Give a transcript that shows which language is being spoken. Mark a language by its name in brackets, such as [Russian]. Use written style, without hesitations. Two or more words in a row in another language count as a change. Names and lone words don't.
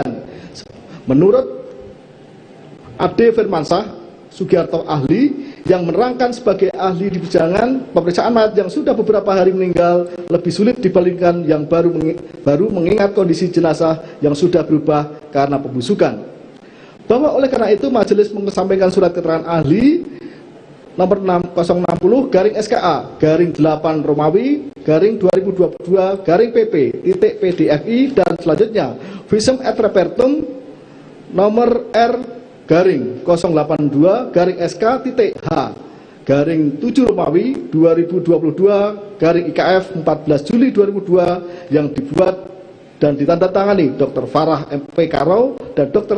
[Indonesian] Menurut Ade Firmansyah Sugiarto ahli yang menerangkan sebagai ahli di persidangan, pemeriksaan mayat yang sudah beberapa hari meninggal lebih sulit dibandingkan yang baru mengingat kondisi jenazah yang sudah berubah karena pembusukan. Bahwa oleh karena itu majelis menyampaikan surat keterangan ahli nomor 060-SKA-8 Romawi 2022 PP.PDFI dan selanjutnya [Latin] visum et repertum [Indonesian] nomor R/082-SK.H-7 Romawi 2022 IKF 14 Juli 2002 yang dibuat dan ditandatangani Dr. Farah P. Karau dan Dr.